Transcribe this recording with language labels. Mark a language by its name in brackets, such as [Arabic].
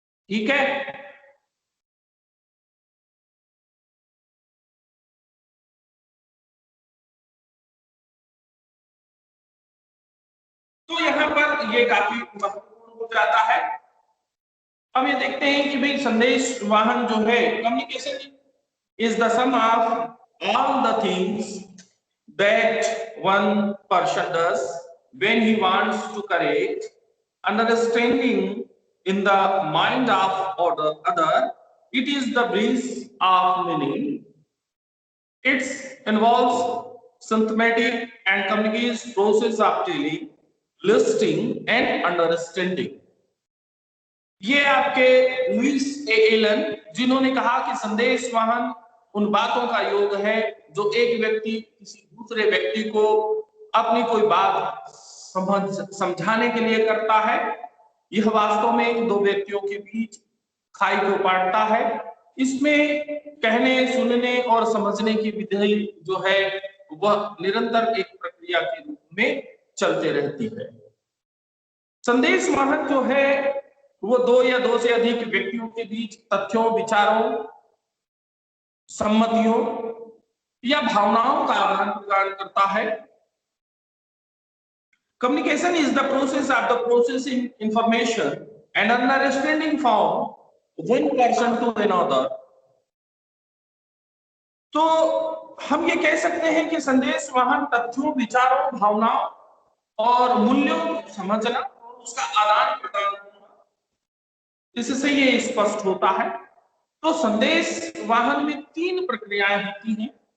[Hindi] ठीक है, तो यहाँ पर ये काफी महत्वपूर्ण हो जाता है। अब ये देखते हैं कि भाई संदेश वाहन जो है, [English] Communication is the sum of all the things that one person does when he wants to correct understanding in the mind of other. It is the bridge of meaning. It involves systematic and communicates process of telling, listening and understanding. [Hindi] ये आपके Louis ए Elon, जिन्होंने कहा कि संदेश वाहन उन बातों का योग है जो एक व्यक्ति किसी दूसरे व्यक्ति को अपनी कोई बात समझाने के लिए करता है। यह वास्तव में दो व्यक्तियों के बीच खाई को पाटता है। इसमें कहने, सुनने और समझने की विधि जो है वह निरंतर एक प्रक्रिया के रूप में चलते रहती है। संदेश वाहन जो है वो दो या दो से अधिक व्यक्तियों के बीच तथ्यों, विचारों, सम्मतियों या भावनाओं का आदान प्रदान करता है। [English] Communication is the process of the processing information and understanding from one person to another। [Hindi] तो हम ये कह सकते हैं कि संदेश वाहन तथ्यों, विचारों, भावनाओं और मूल्यों को समझना और उसका आदान प्रदान करना, इससे ये स्पष्ट होता है। तो संदेश वाहन में तीन प्रक्रियाएं होती हैं।